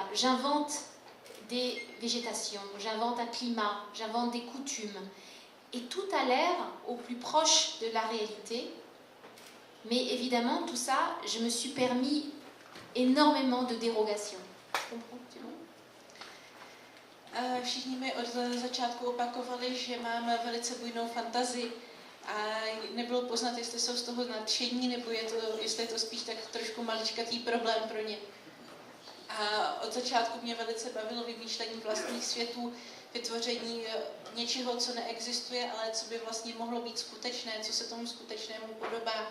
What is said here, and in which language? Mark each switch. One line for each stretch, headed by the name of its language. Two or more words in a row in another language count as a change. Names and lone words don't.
French: J'invente des végétations, j'invente un climat, j'invente des coutumes. Et tout a l'air au plus proche de la réalité. Mais évidemment, tout ça, je me suis permis énormément de dérogations. Tu comprends, tu vois?
Czech: Všichni mi od začátku opakovali, že mám velice bujnou fantazii a nebylo poznat, jestli jsou z toho nadšení, nebo jestli je to spíš tak trošku maličkatý problém pro ně. A od začátku mě velice bavilo vymýšlení vlastních světů, vytvoření něčeho, co neexistuje, ale co by vlastně mohlo být skutečné, co se tomu skutečnému podobá.